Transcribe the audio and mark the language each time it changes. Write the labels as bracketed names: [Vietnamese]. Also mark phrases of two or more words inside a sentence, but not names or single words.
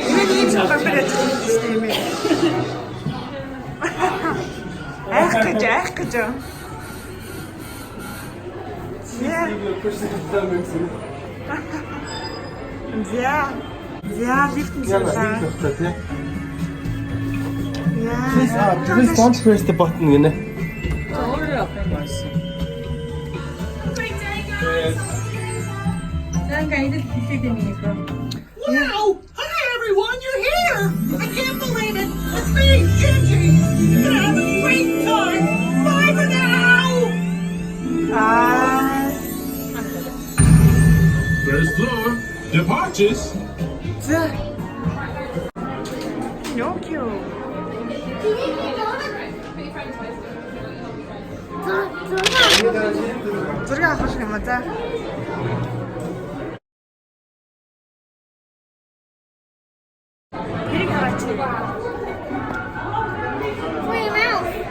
[Mongolian] Миний ийм шалгадаг ажил хийсэн юм ээ. Айх гэж. За лифтэн суулаа. [English] Please don't press the button gini. Wow! Hi everyone, you're here! I can't believe it! It's me, Gingy! Gonna have a great time! Bye for now! First floor, departures. Pinocchio. [Mongolian] Зураг авах юм аа за. Тэрийг хараач. [English] Free mouse.